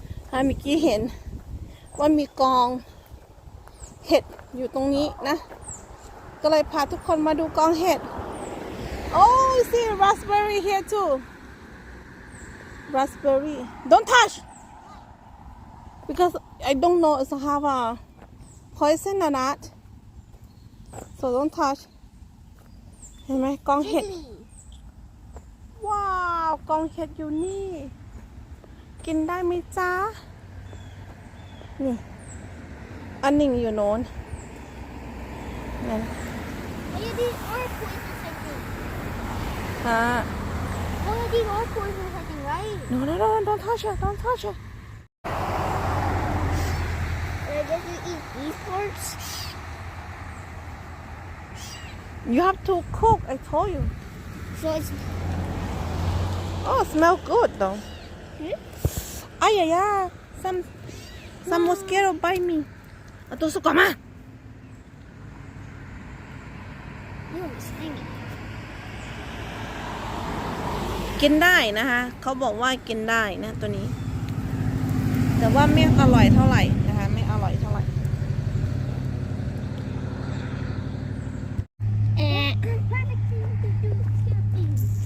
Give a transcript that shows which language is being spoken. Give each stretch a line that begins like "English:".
Thai: เมื่อกี้เห็นว่ามีกองเห็ดอยู่ตรงนี้นะก็เลยพาทุกคนมาดูกองเห็ด
English: Oh, you see raspberry here too. Raspberry. Don't touch. Because I don't know if it have a poison or not. So don't touch.
Thai: เห็นไหมกองเห็ด ว้าวกองเห็ดอยู่นี่กินได้ไหมจ๊ะนี่อันหนึ่งอยู่โน้นนั่น
English: Oh, yeah, these are poisonous, I think. อ่า Oh, yeah, these are poisonous, I think, right? No, don't touch it, don't touch it. And I guess we eat these parts. You have to cook, I told you. So it's... Oh, smell good though. Ay, ay, ay. Some mosquito bite me.
Thai: เอาตัวสุกก่อนมา
English: Ew, it's slimy.
Thai: กินได้นะคะเขาบอกว่ากินได้นะตัวนี้ แต่ว่าไม่อร่อยเท่าไหร่นะคะไม่อร่อยเท่าไหร่
English: Perfect thing to do, scare things.